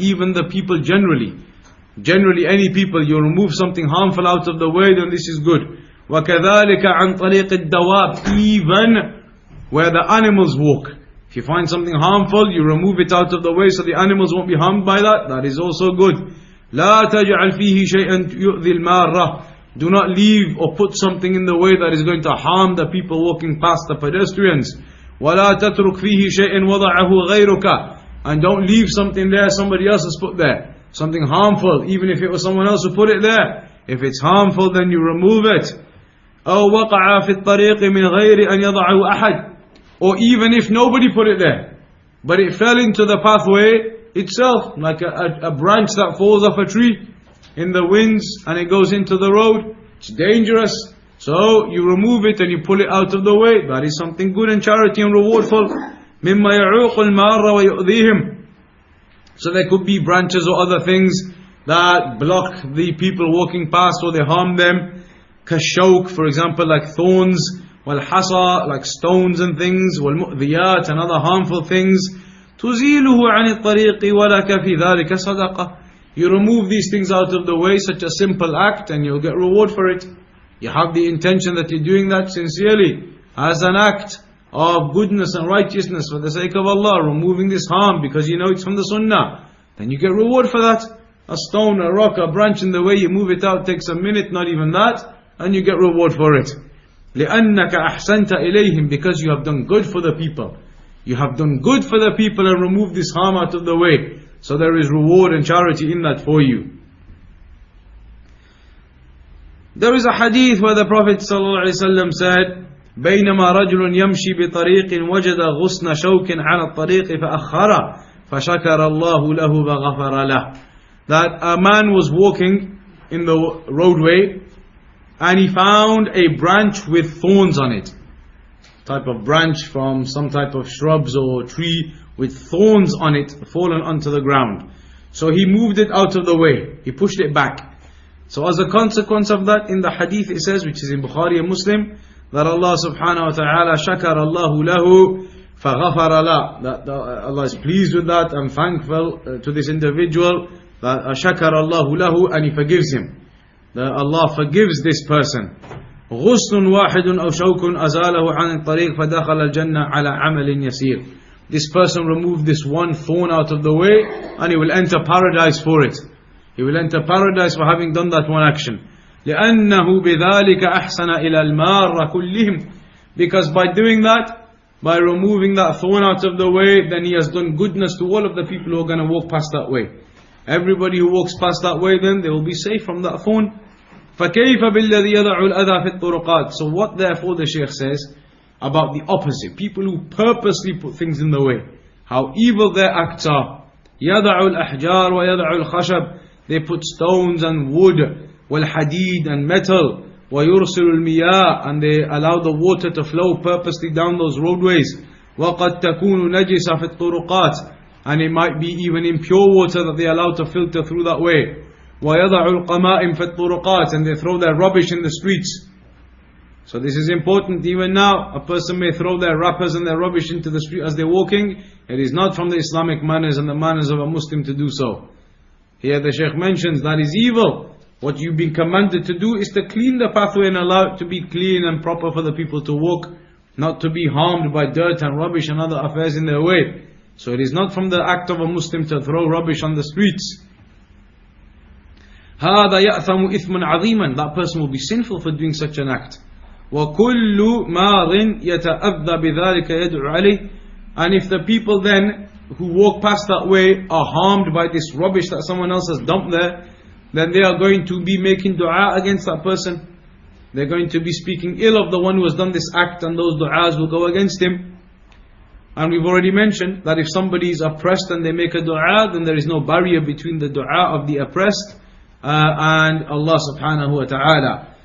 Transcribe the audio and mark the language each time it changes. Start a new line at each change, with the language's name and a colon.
English: Even the people generally. Generally any people, you remove something harmful out of the way, then this is good.
Arabic: وَكَذَلِكَ عَنْ طَرِيقِ الدَّوَابِ.
English: Even where the animals walk. If you find something harmful, you remove it out of the way so the animals won't be harmed by that. That is also good.
Arabic: لا تجعل فيه شيئا يؤذي المارة.
English: Do not leave or put something in the way that is going to harm the people walking past, the pedestrians.
Arabic: ولا تترك فيه شيئا وضعه غيرك.
English: And don't leave something there somebody else has put there. Something harmful, even if it was someone else who put it there. If it's harmful, then you remove it.
Arabic: أو وقع في الطريق من غير أن يضعه أحد.
English: Or even if nobody put it there, but it fell into the pathway itself, like a branch that falls off a tree in the winds and it goes into the road. It's dangerous. So you remove it and you pull it out of the way. That is something good and charity and rewardful.
Arabic: مما يعوق المار ويؤذيهم.
English: So there could be branches or other things that block the people walking past or they harm them.
Arabic: كالشوك,
English: for example, like thorns.
Arabic: والحصى,
English: like stones and things.
Arabic: والمؤذيات,
English: and other harmful things.
Arabic: تزيله عن الطريق ولك في ذلك صدقة.
English: You remove these things out of the way, such a simple act, and you'll get reward for it. You have the intention that you're doing that sincerely, as an act of goodness and righteousness for the sake of Allah, removing this harm because you know it's from the sunnah, then you get reward for that. A stone, a rock, a branch in the way, you move it out, takes a minute, not even that, and you get reward for it.
Arabic: لِأَنَّكَ أَحْسَنْتَ إِلَيْهِمْ,
English: because you have done good for the people. You have done good for the people and removed this harm out of the way. So there is reward and charity in that for you. There is a hadith where the Prophet ﷺ said,
Arabic: بينما رجل يمشي بطريق وجد غصن شوك على الطريق فأخره فشكر الله له وغفر له.
English: That a man was walking in the roadway and he found a branch with thorns on it. Type of branch from some type of shrubs or tree with thorns on it fallen onto the ground. So he moved it out of the way. He pushed it back. So as a consequence of that, in the hadith it says, which is in Bukhari and Muslim, that Allah subhanahu wa ta'ala
Arabic: shakar Allahu lahu faghafara la.
English: That Allah is pleased with that and thankful to this individual, that
Arabic: shakar Allahu lahu,
English: and He forgives him. That Allah forgives this person.
Arabic: غصن واحد أو شوك أزاله عن الطريق فدخل الجنة على عمل يسير.
English: This person removed this one thorn out of the way and he will enter paradise for it. He will enter paradise for having done that one action.
Arabic: لأنه بذلك أحسن إلى المار كلهم.
English: Because by doing that, by removing that thorn out of the way, then he has done goodness to all of the people who are going to walk past that way. Everybody who walks past that way, then they will be safe from that thorn.
Arabic: فكيف بالذي يضع الأذى في الطرقات.
English: So what therefore the Shaykh says about the opposite, people who purposely put things in the way, how evil their acts are.
Arabic: يضع الأحجار ويضع الخشب.
English: They put stones and wood,
Arabic: والحديد
English: and metal,
Arabic: ويرسل المياه,
English: and they allow the water to flow purposely down those roadways.
Arabic: وقد تكون نجسة في الطرقات,
English: and it might be even impure water that they allow to filter through that way.
Arabic: ويضع القمائم في الطرقات,
English: and they throw their rubbish in the streets. So this is important. Even now, a person may throw their wrappers and their rubbish into the street as they're walking. It is not from the Islamic manners and the manners of a Muslim to do so. Here the Shaykh mentions that is evil. What you've been commanded to do is to clean the pathway and allow it to be clean and proper for the people to walk, not to be harmed by dirt and rubbish and other affairs in their way. So it is not from the act of a Muslim to throw rubbish on the streets.
Arabic: هذا يأثم إثما عظيما.
English: That person will be sinful for doing such an act.
Arabic: وكل ماض يتأذى بذلك يدعو عليه.
English: And if the people then who walk past that way are harmed by this rubbish that someone else has dumped there, then they are going to be making dua against that person. They're going to be speaking ill of the one who has done this act, and those du'as will go against him. And we've already mentioned that if somebody is oppressed and they make a dua, then there is no barrier between the dua of the oppressed and Allah subhanahu wa ta'ala.